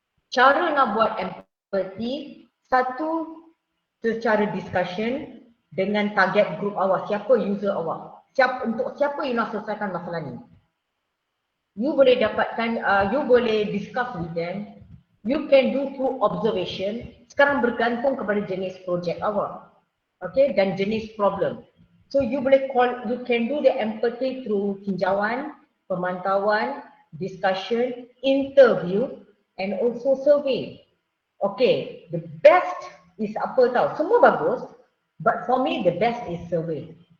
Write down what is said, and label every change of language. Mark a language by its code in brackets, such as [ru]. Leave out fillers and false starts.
[ms] Cara nak buat empathy, satu, secara discussion dengan target group awak. Siapa user awak? Untuk siapa you nak selesaikan masalah ni? [en] You [ms] boleh dapatkan, [en] you boleh discuss with them. You can do through observation. [ms] Sekarang bergantung kepada jenis projek awak. Okay, dan jenis problem. [en] So you can do the empathy through [ms] tinjauan, pemantauan, [en] discussion, interview and also survey. Okay, the best is [ms] apa tahu? Semua bagus, [en] but for me the best is survey.